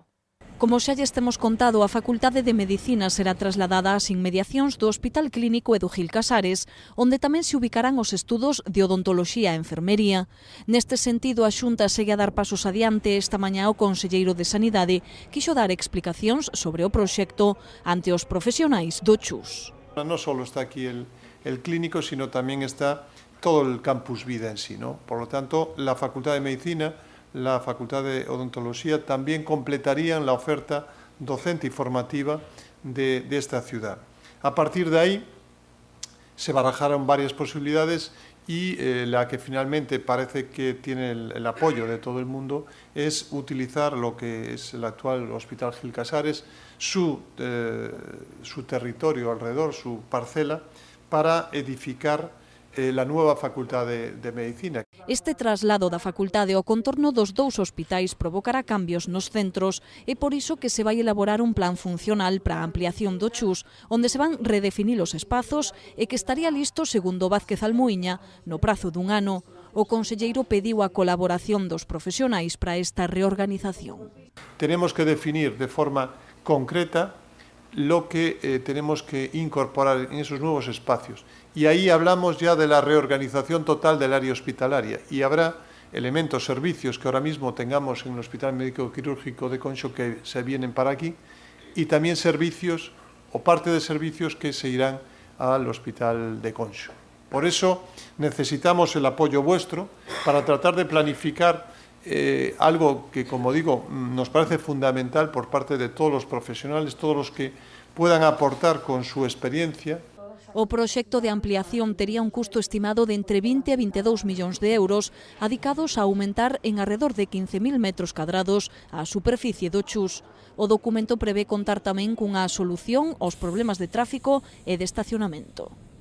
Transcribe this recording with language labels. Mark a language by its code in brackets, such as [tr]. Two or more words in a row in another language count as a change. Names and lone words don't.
[gl] Como xa lles temos contado, a Facultade de Medicina será trasladada ás inmediacións do Hospital Clínico e do Gil Casares, onde tamén se ubicarán os estudos de odontoloxía e enfermería. Neste sentido, a Xunta segue a dar pasos adiante. Esta mañá o conselleiro de Sanidade quixo dar explicacións sobre o proxecto ante os profesionais do Chus. [es] No solo está aquí el clínico, sino también está todo el campus vida en sí, ¿no? Por lo tanto, la Facultad de Medicina, la Facultad de Odontología también completarían la oferta docente y formativa de esta ciudad. A partir de ahí se barajaron varias posibilidades y la que finalmente parece que tiene el apoyo de todo el mundo es utilizar lo que es el actual Hospital Gil Casares, su territorio alrededor, su parcela, para edificar la nueva Facultad de Medicina. [gl] Este traslado da facultade ao contorno dos dous hospitais provocará cambios nos centros e por iso que se vai elaborar un plan funcional para a ampliación do Chus, onde se van redefinir os espazos e que estaría listo, segundo Vázquez Almuíña, no prazo dun ano. O conselleiro pediu a colaboración dos profesionais para esta reorganización. [es] Tenemos que definir de forma concreta lo que tenemos que incorporar en esos nuevos espacios. Y ahí hablamos ya de la reorganización total del área hospitalaria y habrá elementos, servicios que ahora mismo tengamos en el Hospital Médico Quirúrgico de Conxo que se vienen para aquí y también servicios o parte de servicios que se irán al Hospital de Conxo. Por eso necesitamos el apoyo vuestro para tratar de planificar algo que, como digo, nos parece fundamental por parte de todos los profesionales, todos los que puedan aportar con su experiencia. [gl] O proxecto de ampliación tería un custo estimado de entre 20 e 22 millóns de euros, adicados a aumentar en arredor de 15.000 metros cadrados a superficie do Chus. O documento prevé contar tamén cunha solución aos problemas de tráfico e de estacionamento.